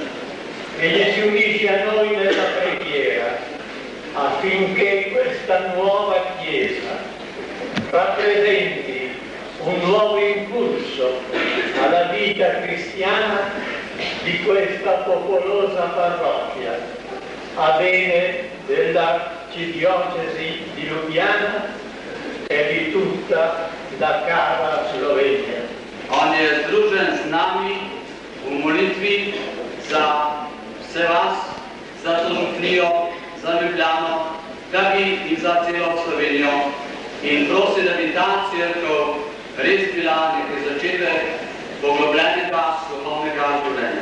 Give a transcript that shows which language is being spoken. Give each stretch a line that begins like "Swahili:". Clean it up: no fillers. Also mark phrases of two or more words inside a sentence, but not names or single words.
Italian: Egli si unisce a noi nella preghiera affinché questa nuova chiesa rappresenti un nuovo impulso alla vita cristiana di questa popolosa parrocchia, a bene dell'arcidiocesi di Lubiana e di tutta la cara Slovenia.
Slovenian: On je združen z nami v molitvi za vse vas, za to župnijo, za Ljubljano, da bi in za celo Slovenijo in prosi, da bi ta cerkev res bila nekaj začetek poglobljenega duhovnega življenja.